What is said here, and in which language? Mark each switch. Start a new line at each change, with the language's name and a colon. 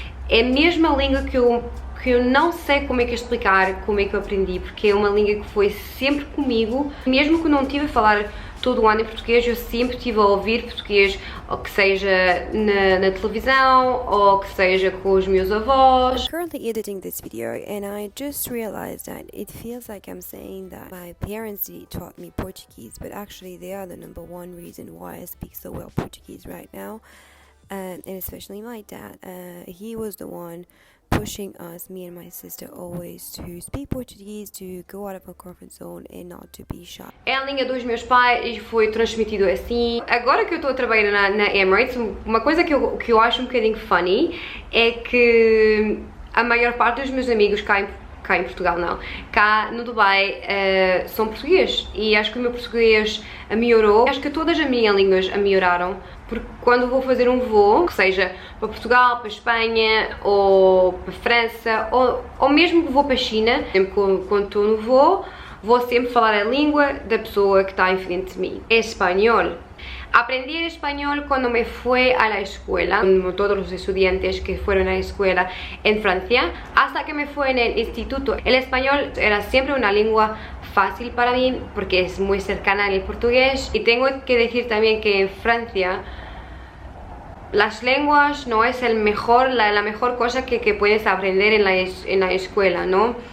Portuguese: É mesmo a língua que eu não sei como é que explicar como é que eu aprendi, porque é uma língua que foi sempre comigo. Mesmo que não tive a falar todo o ano em português, eu sempre estive a ouvir português, ou que seja na televisão, ou que seja com os meus avós.
English: I'm currently editing this video and I just realized that it feels like I'm saying that my parents taught me Portuguese, but actually they are the #1 reason why I speak so well Portuguese right now. And especially my dad, he was the one pushing us, me and my sister, always to speak Portuguese, to go out of our comfort zone and not to be shy.
Portuguese: É a linha dos meus pais e foi transmitido assim. Agora que eu estou a trabalhar na Emirates, uma coisa que eu acho um bocadinho funny é que a maior parte dos meus amigos cá em Portugal não, cá no Dubai são portugueses, e acho que o meu português melhorou. Acho que todas as minhas línguas melhoraram, porque quando vou fazer um voo, que seja para Portugal, para Espanha ou para França, ou mesmo que vou para a China, sempre quando estou no voo, vou sempre falar a língua da pessoa que está em frente de mim. É espanhol.
Spanish: Aprendí español cuando me fui a la escuela, como todos los estudiantes que fueron a la escuela en Francia, hasta que me fui en el instituto. El español era siempre una lengua fácil para mí porque es muy cercana al portugués, y tengo que decir también que en Francia las lenguas no es la mejor cosa que puedes aprender en la escuela, ¿no?